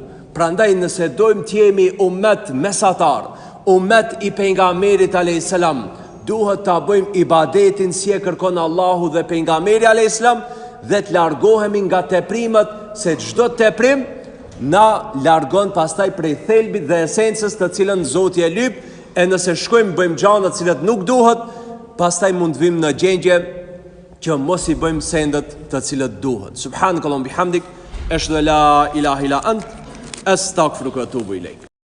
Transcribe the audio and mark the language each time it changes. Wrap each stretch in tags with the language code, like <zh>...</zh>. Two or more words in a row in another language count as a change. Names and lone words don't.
<sq>Prandaj nëse dojmë t'jemi umet mesatar, umet I pejgamberit</sq> <ar>عليه السلام,</ar> <sq>duhet ta bëjmë ibadetin si e kërkon Allahu dhe pejgamberi</sq> <ar>عليه السلام,</ar> <sq>dhe të largohemi nga teprimet, se çdo teprim na largon pastaj prej thelbit dhe esencës të cilën Zoti e lyp. E nëse shkojmë bëjmë gjëra të cilat nuk duhet, pastaj mund të vim në gjendje që mos I bëjmë sendet të cilët duhet.</sq> <ar>سبحانك اللهم وبحمدك، أشهد أن لا إله إلا أنت، أستغفرك وأتوب إليك.</ar>